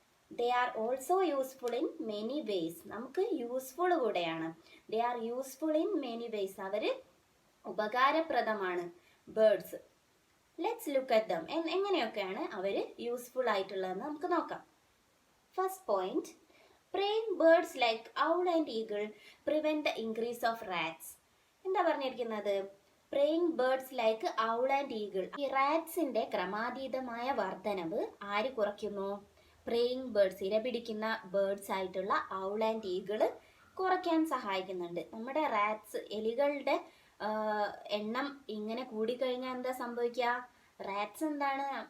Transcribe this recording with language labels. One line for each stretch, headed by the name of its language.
English: They are also useful in many ways.
Malayalam: നമുക്ക് useful കൂടെയാണ്.
English: They are useful in many ways.
Malayalam: അവർ ഉപകാരപ്രദമാണ് birds.
English: Let's look at them.
Malayalam: എങ്ങനെയൊക്കെയാണ് അവർ useful ആയിട്ടുള്ളതെന്ന് നമുക്ക് നോക്കാം.
English: First point, preying birds like owl and eagle prevent the increase of rats.
Malayalam: എന്താ പറഞ്ഞിരിക്കുന്നത്?
English: preying birds like owl and eagle.
Malayalam: ഈ റാറ്റ്സിന്റെ ക്രമാതീതമായ വർധനവ് ആര് കുറയ്ക്കുന്നു?
English: preying birds,
Malayalam: ഇരപിടിക്കുന്ന ബേർഡ്സ് ആയിട്ടുള്ള
English: owl and eagle
Malayalam: കുറയ്ക്കാൻ സഹായിക്കുന്നുണ്ട്. നമ്മുടെ റാറ്റ്സ്, എലികളുടെ എണ്ണം ഇങ്ങനെ കൂടിക്കഴിഞ്ഞാൽ എന്താ സംഭവിക്കുക? റാറ്റ്സ് എന്താണ്?